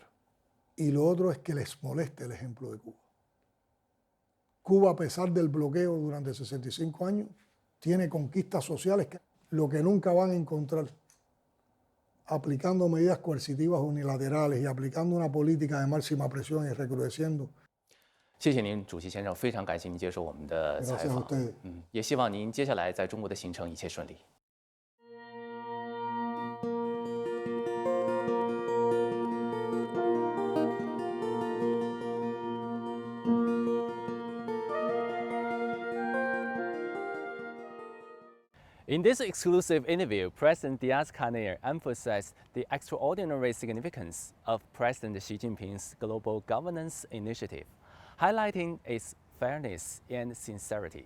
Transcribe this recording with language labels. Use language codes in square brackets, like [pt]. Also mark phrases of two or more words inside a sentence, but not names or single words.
[es] Y lo otro es que les moleste el ejemplo de Cuba. Cuba, a pesar del bloqueo durante 65 años, tiene conquistas sociales que lo que nunca van a encontrar aplicando medidas coercitivas unilaterales y aplicando una política de máxima presión y recrudeciendo. [zh] 谢谢您，主席先生，非常感谢您接受我们的采访。也希望您接下来在中国的行程一切顺利。 [en] In this exclusive interview, President Diaz-Canel emphasized the extraordinary significance of President Xi Jinping's global governance initiative, highlighting its fairness and sincerity.